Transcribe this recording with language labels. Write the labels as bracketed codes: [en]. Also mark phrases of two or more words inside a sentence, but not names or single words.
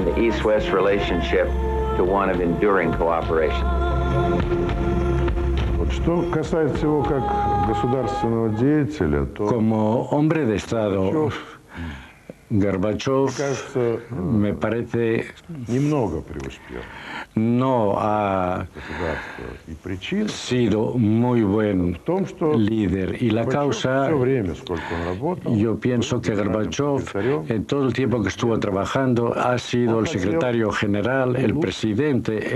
[en] the East-West relationship to one of enduring cooperation. [ru] Что касается его как государственного деятеля, то [es] como hombre de Estado, Gorbachev me parece no ha sido muy buen líder. Y la causa, yo pienso que Gorbachev, en todo el tiempo que estuvo trabajando, ha sido el secretario general, el presidente.